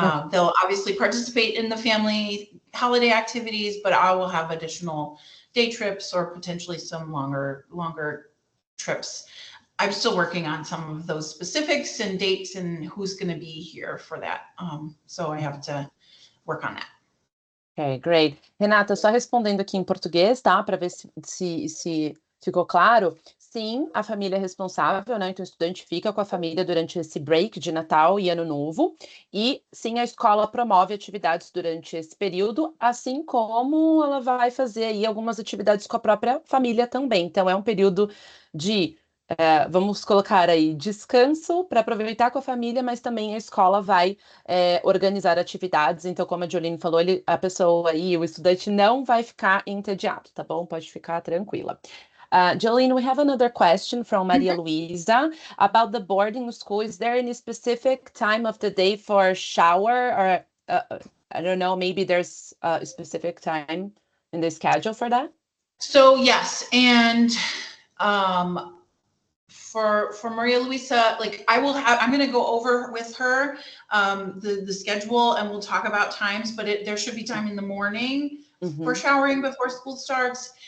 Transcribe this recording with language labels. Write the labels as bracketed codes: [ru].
[en] They'll obviously participate in the family holiday activities, but I will have additional day trips or potentially some longer trips. I'm still working on some of those specifics and dates and who's going to be here for that. So I have to work on that. Ok, great. [pt] Renata, só respondendo aqui em português, tá? Para ver se ficou claro. Sim, a família é responsável, né? Então, o estudante fica com a família durante esse break de Natal e Ano Novo. E sim, a escola promove atividades durante esse período, assim como ela vai fazer aí algumas atividades com a própria família também. Então, é um período de vamos colocar aí descanso para aproveitar com a família, mas também a escola vai organizar atividades. Então, como a Jolene falou, a pessoa aí, o estudante não vai ficar entediado, tá bom? Pode ficar tranquila. [en] Jolene, we have another question from Maria Luisa about the boarding school. Is there any specific time of the day for shower, or I don't know, maybe there's a specific time in the schedule for that? So yes, and for Maria Luisa, like I'm going to go over with her the schedule and we'll talk about times, but there should be time in the morning for showering before school starts.